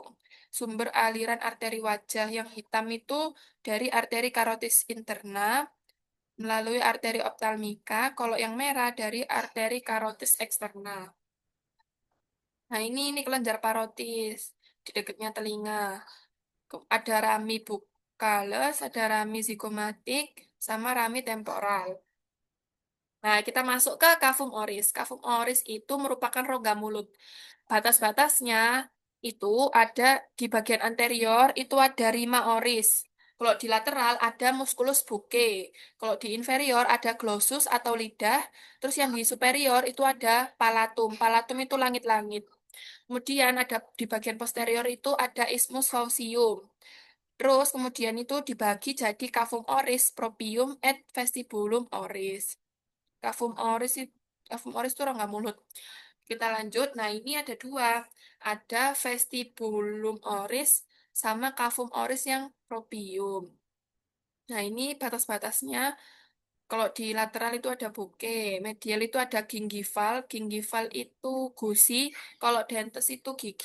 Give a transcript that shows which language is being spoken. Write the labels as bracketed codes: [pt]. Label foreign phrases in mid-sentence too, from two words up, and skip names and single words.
[id] Sumber aliran arteri wajah yang hitam itu dari arteri [la] carotis interna [id] melalui arteri optalmika, kalau yang merah dari arteri [la] carotis externa. [id] Nah ini kelenjar parotis di dekatnya telinga. Ada [la] rami bucales, [id] ada rami zigomatik, sama rami temporal. Nah, kita masuk ke [la] kafum oris. Kafum oris [id] itu merupakan rongga mulut. Batas-batasnya itu ada di bagian anterior itu ada [la] rima oris. [id] Kalau di lateral ada [la] musculus bucce. [id] Kalau di inferior ada glossus atau lidah. Terus yang di superior itu ada palatum. Palatum itu langit-langit. Kemudian ada di bagian posterior itu ada [la] isthmus faucium. [id] Terus kemudian itu dibagi jadi [la] cavum oris, propium, et vestibulum oris. Cavum oris [id] itu, [la] cavum oris [id] itu rongga mulut. Kita lanjut. Nah, ini ada dua. Ada [la] vestibulum oris [id] sama [la] cavum oris [id] yang propium. Nah, ini batas-batasnya. Kalau di lateral itu ada buke, medial itu ada gingival, gingival itu gusi, kalau dentes itu gigi.